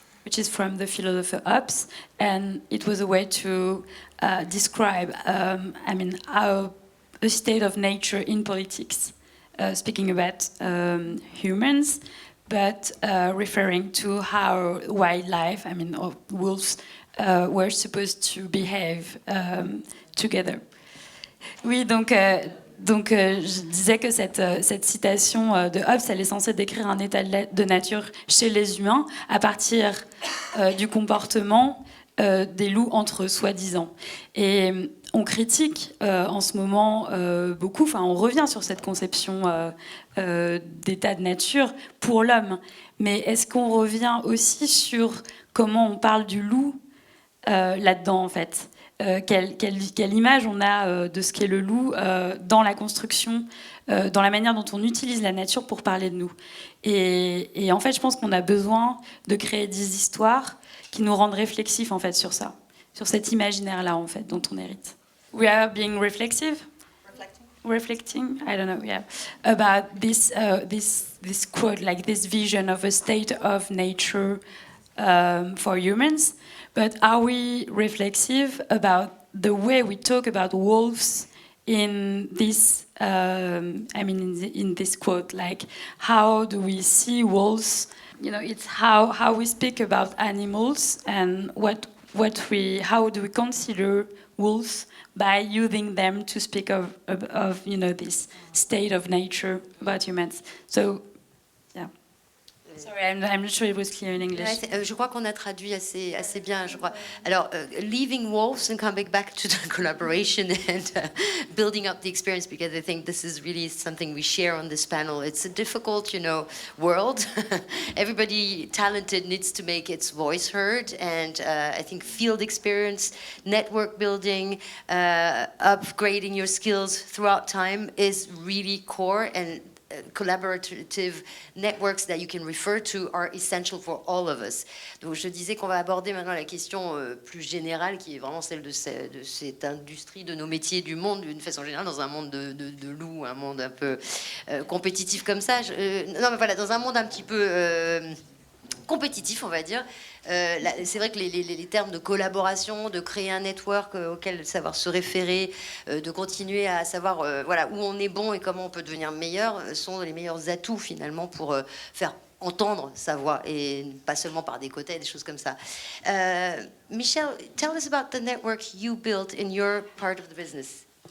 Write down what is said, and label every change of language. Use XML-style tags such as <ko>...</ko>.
<en>Which is from the philosopher Hobbes, and it was a way to describe, how the state of nature in politics, speaking about humans, but referring to how wildlife, I mean, wolves, were supposed to behave together.</en> <fr>Oui, donc je disais que cette citation de Hobbes, elle est censée décrire un état de nature chez les humains à partir du comportement des loups entre eux, soi-disant. Et on critique en ce moment beaucoup, enfin on revient sur cette conception d'état de nature pour l'homme. Mais est-ce qu'on revient aussi sur comment on parle du loup là-dedans, en fait? Quelle image on a de ce qu'est le loup dans la construction, dans la manière dont on utilise la nature pour parler de nous. Et en fait, je pense qu'on a besoin de créer des histoires qui nous rendent réflexifs en fait sur ça, sur cet imaginaire-là en fait dont on hérite.</fr> <en>We are being reflexive. Reflecting, I don't know, yeah, about this quote, like this vision of a state of nature for humans. But are we reflexive about the way we talk about wolves in this? In this quote, like how do we see wolves? You know, it's how we speak about animals and how do we consider wolves by using them to speak of this state of nature about humans. So, yeah. Sorry, I'm not sure it was clear in English.</en> <fr>Je crois qu'on a traduit assez bien, je crois.</fr> <en>Alors, leaving wolves and coming back to the collaboration and building up the experience, because I think this is really something we share on this panel. It's a difficult, world. Everybody talented needs to make its voice heard, and I think field experience, network building, upgrading your skills throughout time is really core, and collaborative networks that you can refer to are essential for all of us.</en> <fr>Donc je disais qu'on va aborder maintenant la question plus générale qui est vraiment celle de cette industrie, de nos métiers, du monde d'une façon générale, dans un monde de loups, un monde un peu compétitif comme ça. Non mais voilà, dans un monde un petit peu compétitif, on va dire. C'est vrai que les termes de collaboration, de créer un network auquel savoir se référer, de continuer à savoir où on est bon et comment on peut devenir meilleur, sont les meilleurs atouts finalement pour faire entendre sa voix et pas seulement par des quotas et des choses comme ça.</fr> <en>Michelle, tell us about the network you built in your part of the business.</en>